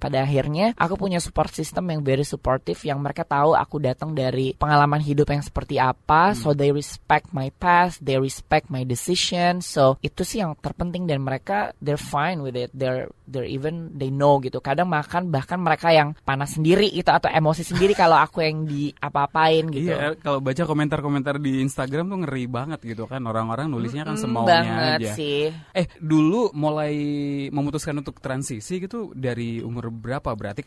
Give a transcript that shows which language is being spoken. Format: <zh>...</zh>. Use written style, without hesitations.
<id>Pada akhirnya aku punya support system yang</id> <en>very supportive,</en> <id>yang mereka tahu aku datang dari pengalaman hidup yang seperti apa.</id> <en>So they respect my past, they respect my decision.</en> <id>So itu sih yang terpenting, dan mereka</id> <en>they're fine with it. They're even they know</en> <id>gitu. Kadang bahkan mereka yang panas sendiri gitu atau emosi sendiri kalau aku yang di apa-apain gitu. Iya, kalau baca komentar-komentar di Instagram tuh ngeri banget gitu kan, orang-orang nulisnya kan semaunya banget aja. Sih. Dulu mulai memutuskan untuk transisi gitu dari umur berapa berarti?</id>